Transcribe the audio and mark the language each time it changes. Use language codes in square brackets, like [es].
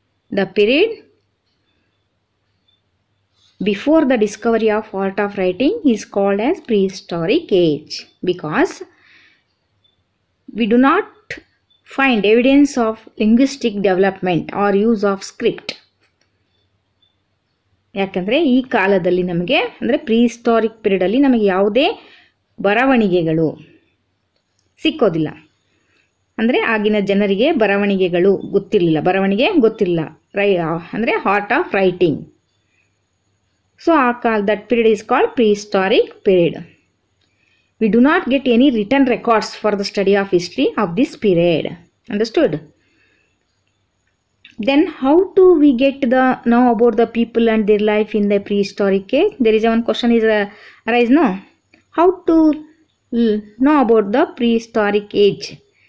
[en] The period before the discovery of art of writing is called as prehistoric age because we do not find evidence of linguistic development or use of script. [kn] ಯಾಕಂದರೆ ಈ ಕಾಲದಲ್ಲಿ ನಮಗೆ ಅಂದರೆ ಪ್ರೀಹಿಸ್ಟಾರಿಕ್ ಪೀರಿಯಡಲ್ಲಿ ನಮಗೆ ಯಾವುದೇ ಬರವಣಿಗೆಗಳು ಸಿಕ್ಕೋದಿಲ್ಲ. ಅಂದರೆ ಆಗಿನ ಜನರಿಗೆ ಬರವಣಿಗೆಗಳು ಗೊತ್ತಿರಲಿಲ್ಲ, ಬರವಣಿಗೆ ಗೊತ್ತಿಲ್ಲ, ಅಂದರೆ [en] Art of writing. [kn] ಸೊ ಆ ಕಾಲ [en] That period is called prehistoric period. We do not get any written records for the study of history of this period. Understood? Then how do we get know about the people and their life in the prehistoric age? There is one question is arise, no? How to know about the prehistoric age?